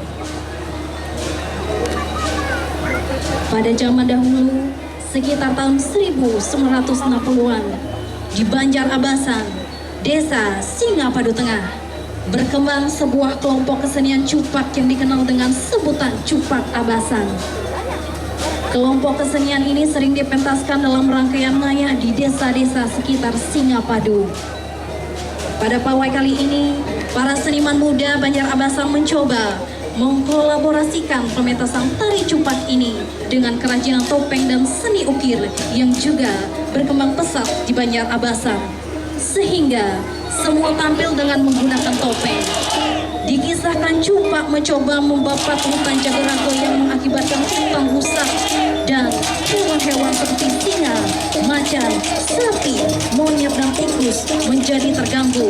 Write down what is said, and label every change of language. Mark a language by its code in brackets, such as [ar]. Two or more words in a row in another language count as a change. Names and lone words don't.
[id] Pada zaman dahulu, sekitar tahun 1960-an, di Banjar Abasan, Desa Singapadu Tengah, berkembang sebuah kelompok kesenian cupak yang dikenal dengan sebutan Cupak Abasan. Kelompok kesenian ini sering dipentaskan dalam rangkaian ngayah di desa-desa sekitar Singapadu. Pada pawai kali ini, para seniman muda Banjar Abasan mencoba mengkolaborasikan pementasan tari cupak ini dengan kerajinan topeng dan seni ukir yang juga berkembang pesat di Banjar Abasan, sehingga semua tampil dengan menggunakan topeng. Dikisahkan Cupak mencoba membabat hutan Jagaraga yang mengakibatkan hutan rusak dan hewan-hewan seperti singa, macan, sapi, monyet dan tikus menjadi terganggu.